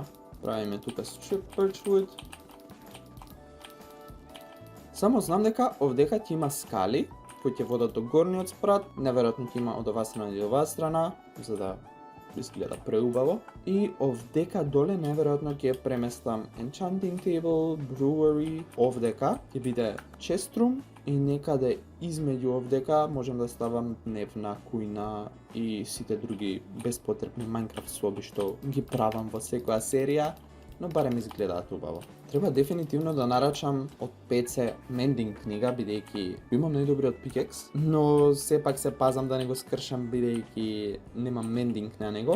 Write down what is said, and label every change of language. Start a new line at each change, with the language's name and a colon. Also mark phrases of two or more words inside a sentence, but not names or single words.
Macedonian: Правиме тука
English: strip Birchwood.
Macedonian: Само знам дека овдека ќе има скали кои ќе водат до горниот спрат, неверојатно ќе има од оваа страна и од оваа страна, за да изгледа преубаво. И овдека доле неверојатно ќе преместам
English: enchanting table,
Macedonian: brewery, овдека ќе биде
English: chest room
Macedonian: и некаде измеѓу овдека можам да ставам дневна кујна и сите други беспотребни Minecraft соби што ги правам во секоја серија, но барем изгледаат убаво. Треба дефинитивно да нарачам од PC mending книга, бидејќи имам најдобриот pickaxe, но сепак се пазам да не го скршам бидејќи немам mending на него.